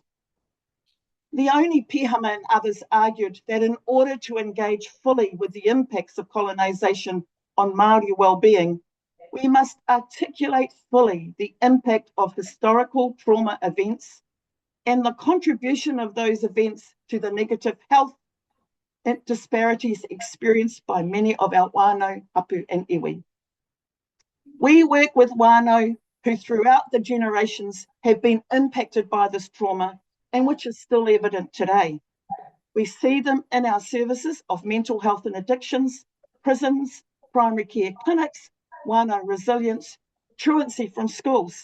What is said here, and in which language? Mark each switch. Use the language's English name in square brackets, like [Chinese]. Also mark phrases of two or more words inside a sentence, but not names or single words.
[English] The only Pihama and others argued that in order to engage fully with the impacts of colonisation on Māori well-being, we must articulate fully the impact of historical trauma events and the contribution of those events to the negative health disparities experienced by many of our wānau, hapu and iwi. We work with wānau who throughout the generations have been impacted by this trauma and which is still evident today. We see them in our services of mental health and addictions, prisons, primary care clinics, wānau resilience, truancy from schools.